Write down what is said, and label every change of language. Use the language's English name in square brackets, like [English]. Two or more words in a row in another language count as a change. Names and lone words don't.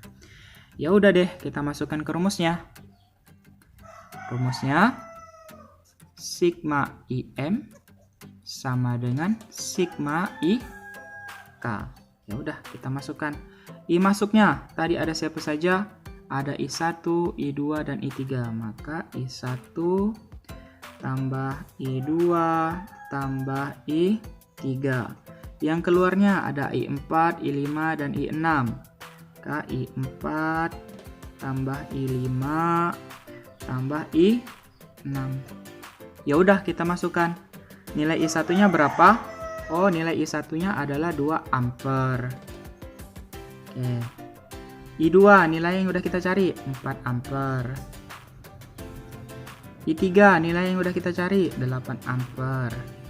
[Indonesian] Ya udah deh, kita masukkan ke rumusnya. Rumusnya sigma IM sama dengan sigma IK. Ya udah, kita masukkan. I masuknya tadi ada siapa saja? Ada I1, I2 dan I3. Maka I1 tambah I2 tambah I3. Yang keluarnya ada I4, I5 dan I6. Maka I4 tambah I5 tambah I6. Ya udah, kita masukkan. Nilai I1-nya berapa? Oh, nilai I1-nya adalah 2 ampere. Oke. I2 nilai yang udah kita cari 4 ampere. I3 nilai yang udah kita cari 8 ampere.